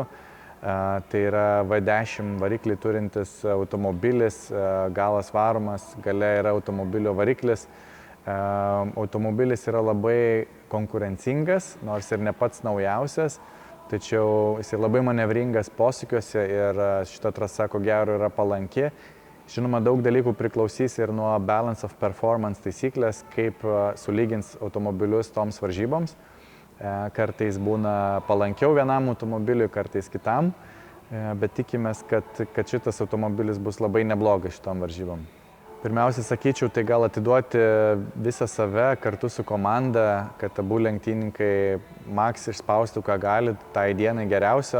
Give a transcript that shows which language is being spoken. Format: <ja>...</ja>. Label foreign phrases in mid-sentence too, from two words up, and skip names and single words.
<lt>Tai yra V10 variklį turintis automobilis, galas varomas, gale yra automobilio variklis. Automobilis yra labai konkurencingas, nors ir ne pats naujausias, tačiau jis labai manevringas posūkiuose ir šita trasa ko gero yra palanki. Žinoma, daug dalykų priklausys ir nuo</lt> <en>balance of performance</en> <lt>taisyklės, kaip sulygins automobilius toms varžyboms. Kartais būna palankiau vienam automobiliui, kartais kitam, bet tikimės, kad šitas automobilis bus labai neblogas šitom varžybom. Pirmiausia, sakyčiau, tai gal atiduoti visą save kartu su komanda, kad abu lenktynininkai maks išspaustų, ką gali, tai dienai geriausio.</lt>